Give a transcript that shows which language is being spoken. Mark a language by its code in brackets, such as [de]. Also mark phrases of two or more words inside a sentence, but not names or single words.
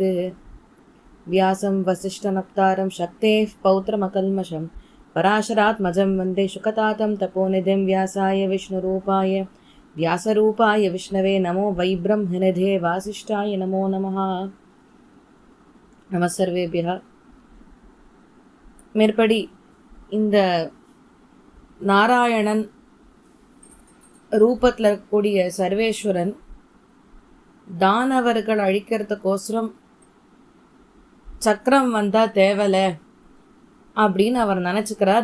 [sa] व्यासं वसिष्ठनप्तारं शक्तेः पौत्रमकल्मषं पराशरात्मजं वन्दे शुकतातं तपोनिधिं व्यासाय विष्णुरूपाय व्यासरूपाय विष्णवे नमो वै ब्रह्मनिधे वासिष्ठाय नमो नमः। नमः सर्वेभ्यः। [ta] மேற்படி இந்த நாராயணன் ரூபத்தில் இருக்கக்கூடிய சர்வேஸ்வரன் தானவர்கள் அழிக்கிறதுக்கோசரம் சக்கரம் வந்தால் தேவலை அப்படின்னு அவர் நினச்சிக்கிறார்.